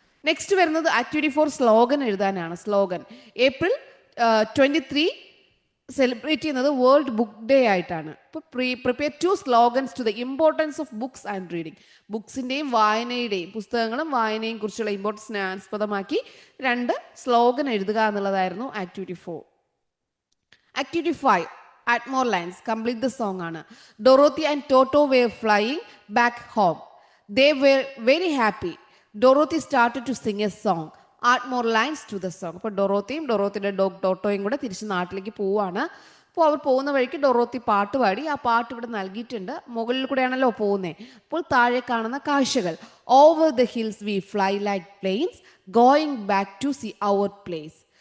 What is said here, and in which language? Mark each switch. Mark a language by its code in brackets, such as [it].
[ml] Next വരുന്നത് activity four slogan എഴുതാനാണ്. Slogan April 23 celebrate ചെയ്യുന്നത് വേൾഡ് ബുക്ക് ഡേ ആയിട്ടാണ്. [en] ഇപ്പോൾ prepare 2 slogans to the importance of books and reading. [ml] ബുക്സിൻ്റെയും വായനയുടെയും, പുസ്തകങ്ങളും വായനയും കുറിച്ചുള്ള ഇമ്പോർട്ടൻസിനെ ആസ്പദമാക്കി 2 സ്ലോഗൻ എഴുതുക എന്നുള്ളതായിരുന്നു activity 4. [en] Activity 5 add more lines, complete the song ആണ്. Dorothy and Toto were flying back home. They were very happy. Dorothy started to sing a song. Add more lines to the song. [ml] അപ്പോൾ ഡൊറോത്തിയും ഡൊറോത്തിയുടെ dog ടോട്ടോയും കൂടെ തിരിച്ച് നാട്ടിലേക്ക് പോവാണ്. അപ്പോൾ അവർ പോകുന്ന വഴിക്ക് Dorothy പാട്ട് പാടി. ആ പാട്ട് ഇവിടെ നൽകിയിട്ടുണ്ട്. മുകളിൽ കൂടെയാണല്ലോ പോകുന്നത്. അപ്പോൾ താഴെ കാണുന്ന കാഴ്ചകൾ. [en] Over the hills we fly like planes, going back to see our place.